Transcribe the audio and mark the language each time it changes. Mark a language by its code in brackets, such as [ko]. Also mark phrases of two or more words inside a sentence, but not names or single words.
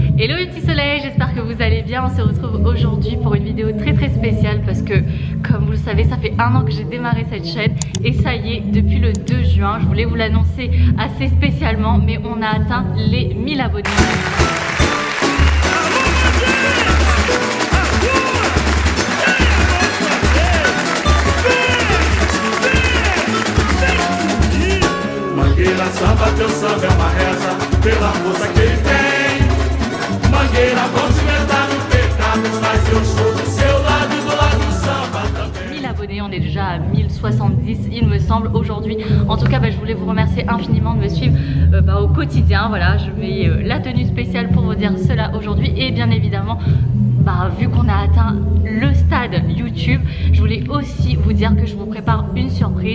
[fr] Hello les petits soleils, j'espère que vous allez bien. On se retrouve aujourd'hui pour une vidéo très spéciale parce que comme vous le savez ça fait un an que j'ai démarré cette chaîne et ça y est depuis le 2 juin, je voulais vous l'annoncer assez spécialement mais on a atteint les 1000 abonnés. [pt] Mangueira samba, teu samba é uma reza pela força que ele tem. Mangueira continental no pecado, mas eu sou do seu lado e do lado do samba também. [fr] 1000 abonnés, on est déjà à 1070 il me semble aujourd'hui. En tout cas je voulais vous remercier infiniment de me suivre au quotidien. Voilà, je mets la tenue spéciale pour vous dire cela aujourd'hui et bien évidemment vu qu'on a atteint le stade YouTube, je voulais aussi vous dire que je vous prépare une surprise.